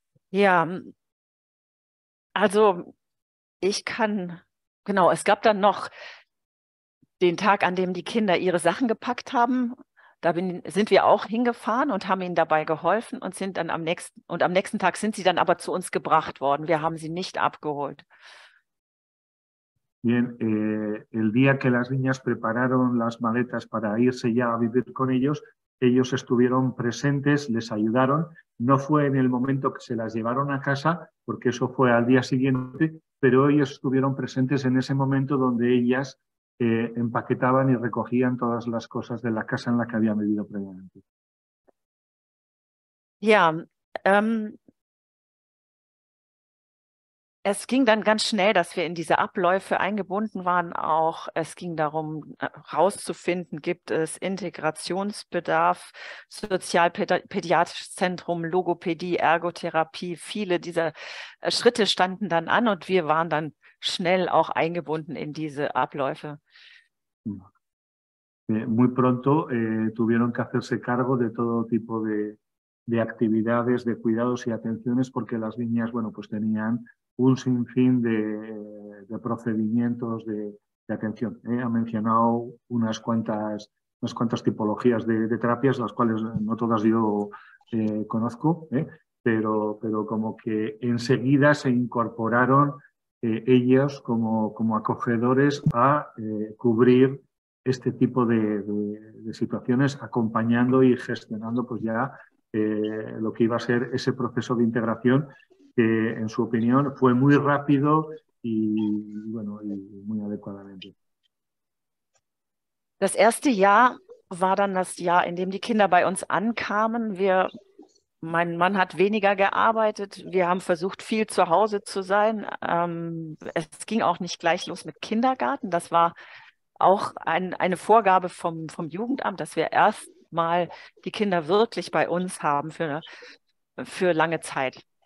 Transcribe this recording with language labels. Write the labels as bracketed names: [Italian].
[German] Ja, also es gab dann noch den Tag, an dem die Kinder ihre Sachen gepackt haben. Da sind wir auch hingefahren und haben ihnen dabei geholfen und am nächsten Tag sind sie dann aber zu uns gebracht worden. Wir haben sie nicht abgeholt. [Spanish] Bien, el día que las niñas prepararon las maletas para irse ya a vivir con ellos, ellos estuvieron presentes, les ayudaron. No fue en el momento que se las llevaron a casa, porque eso fue al día siguiente, pero ellos estuvieron presentes en ese momento donde ellas empaquetaban y recogían todas las cosas de la casa en la que habían vivido previamente. [German] Ja, es ging dann ganz schnell, dass wir in diese Abläufe eingebunden waren. Auch es ging darum, herauszufinden, gibt es Integrationsbedarf, Sozialpädiatrisches Zentrum, Logopädie, Ergotherapie. Viele dieser Schritte standen dann an und wir waren dann schnell auch eingebunden in diese Abläufe. [Spanish] Muy pronto tuvieron que hacerse cargo de todo tipo de actividades, de cuidados y atenciones, porque las niñas, bueno, pues tenían un sinfín de procedimientos de atención. Ha mencionado unas cuantas tipologías de terapias, las cuales no todas yo conozco, pero como que enseguida se incorporaron ellos como acogedores a cubrir este tipo de situaciones, acompañando y gestionando pues ya lo que iba a ser ese proceso de integración, que en su opinión fue muy rápido y muy adecuadamente. [German] Das erste Jahr war dann das Jahr, in dem die Kinder bei uns ankamen. Mein Mann hat weniger gearbeitet. Wir haben versucht, viel zu Hause zu sein. Es ging auch nicht gleich los mit Kindergarten. Das war auch eine Vorgabe vom Jugendamt, dass wir erstmal die Kinder wirklich bei uns haben für lange Zeit.